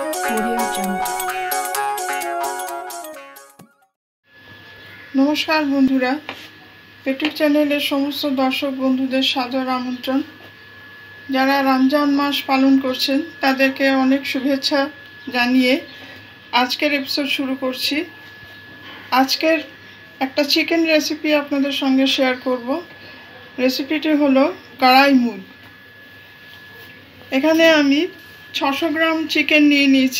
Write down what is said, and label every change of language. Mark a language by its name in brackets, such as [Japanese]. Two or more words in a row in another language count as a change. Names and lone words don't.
[Bangla] নমস্কার বন্ধুরা পেটুক চ্যানেল সমস্ত দর্শক বন্ধুদের সাদর আমন্ত্রণ। যারা রমজান মাস পালন করছেন তাদেরকে অনেক শুভেচ্ছা জানিয়ে আজকের এপিসোড শুরু করছি। আজকের একটা [English] chicken recipe [Bangla] আপনাদের সঙ্গে শেয়ার করব। রেসিপিটি হলো কড়াই মুগ। এখানে আমি 600 গ্রাম চিকেন নিয়ে নিয়েছি।